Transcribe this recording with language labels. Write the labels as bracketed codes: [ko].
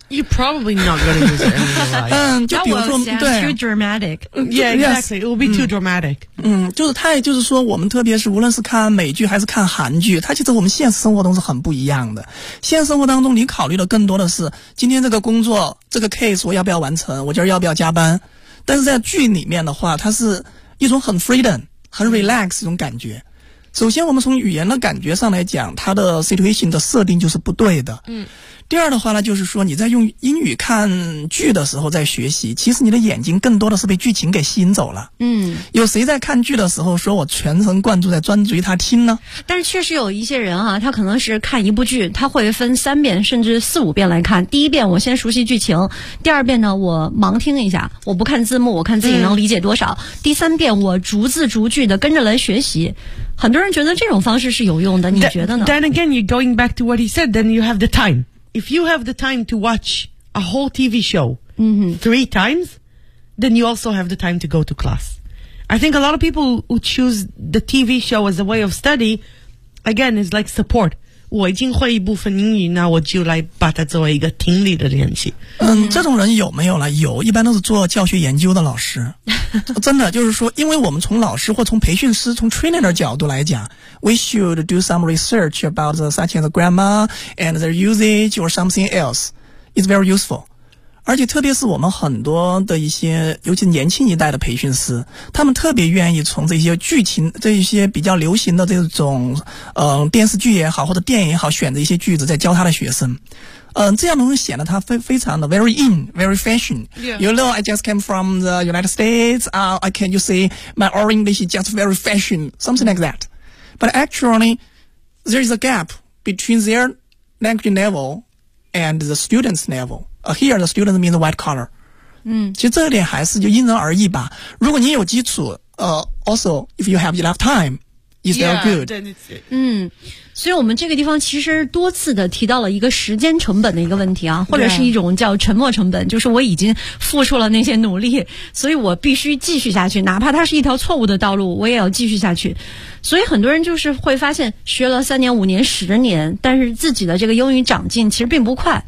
[en] you probably not going to use it in real life [zh] 就比如说 [en] that will sound too dramatic yeah exactly it will be too dramatic [zh] 就是它也就是说我们特别是无论是看美剧还是看韩剧它其实我们现实生活中是很不一样的现实生活当中你考虑的更多的是今天这个工作这个 case 我要不要完成我今儿要不要加班但是在剧里面的话它是一种很 freedom 很 relax 一种感觉首先我们从语言的感觉上来讲它的 situation 的设定就是不对的第二的话呢就是说你在用英语看剧的时候在学习其实你的眼睛更多的是被剧情给吸引走了有谁在看剧的时候说我全神贯注在专注于他听呢但是确实有一些人啊他可能是看一部剧他会分三遍甚至四五遍来看第一遍我先熟悉剧情第二遍呢我盲听一下我不看字幕我看自己能理解多少第三遍我逐字逐句的跟着来学习很多人觉得这种方式是有用的你觉得呢 [en] Then again you're going back to what he said then you have the timeIf you have the time to watch a whole TV show、 mm-hmm. three times, then you also have the time to go to class. I think a lot of people who choose the TV show as a way of study, again, is like support. [zh] 我已经会一部分英语，那我就来把它作为一个听力的练习。这种人有没有了？有，一般都是做教学研究的老师。真的，就是说，因为我们从老师或从培训师、从 trainer 的角度来讲 [en] We should do some research about such as grammar and their usage or something else. It's very useful. [zh] 而且特别是我们很多的一些尤其年轻一代的培训师，他们特别愿意从这些剧情这一些比较流行的这种电视剧也好或者电影也好选择一些句子在教他的学生。这样能显得他非常的 [en] very in, very fashion.、 Yeah. You know, I just came from the United States. I can you say my English is just very fashion, something like that. But actually, there is a gap between their language level and the student's level.、Here, the student means white collar. [zh] 嗯，其实这一点还是就因人而异吧。如果你有基础， [en] also if you have enough time,Is that good? [zh] Yeah, 对对对。嗯，所以我们这个地方其实多次的提到了一个时间成本的一个问题啊，或者是一种叫沉没成本，就是我已经付出了那些努力，所以我必须继续下去，哪怕它是一条错误的道路，我也要继续下去。所以很多人就是会发现，学了三年、五年、十年，但是自己的这个英语长进其实并不快。